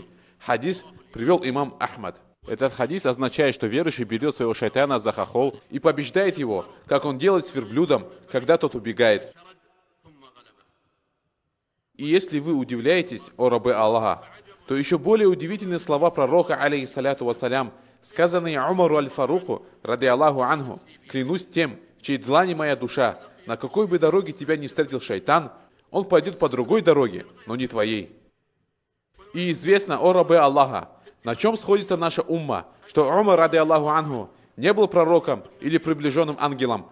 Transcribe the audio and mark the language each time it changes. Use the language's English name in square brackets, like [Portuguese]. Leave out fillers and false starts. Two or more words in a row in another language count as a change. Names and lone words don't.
[Russian] Хадис привел имам Ахмад. Этот хадис означает, что верующий берет своего шайтана за хохол и побеждает его, как он делает с верблюдом, когда тот убегает. И если вы удивляетесь, о рабы Аллаха, то еще более удивительны слова пророка, [Arabic] عليه الصلاة والسلام, [Russian] сказанные Умару аль-Фаруку, [Arabic] رضي الله عنه: [Russian] клянусь тем, в чьей длани моя душа, на какой бы дороге тебя не встретил шайтан, он пойдет по другой дороге, но не твоей. И известно, о рабы Аллаха, на чем сходится наша умма, что Умар, [Arabic] رضي الله عنه, [Russian] не был пророком или приближенным ангелом.